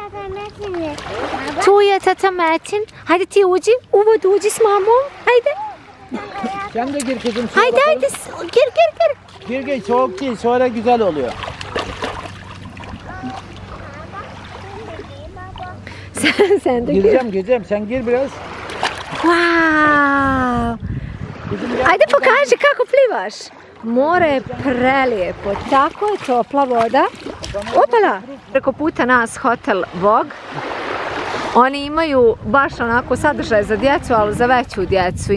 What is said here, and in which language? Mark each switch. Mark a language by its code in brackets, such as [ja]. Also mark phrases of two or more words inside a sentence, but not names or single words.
[bs] Tu je tata Metin. Hajde ti uđi, u vodu uđi s mamom. Hajde. [tr] Sen de gir kızım. Haydi haydi gir. Gir soğuk değil, sonra güzel oluyor. Sen de gir. Gireceğim, sen gir biraz. Wow. [bs] Ajde pokaži kako plivaš. More je prelijepo, tako je topla voda. Opala! Preko puta nas hotel Vog. Oni imaju baš onako sadržaj za djecu, ali za veću djecu.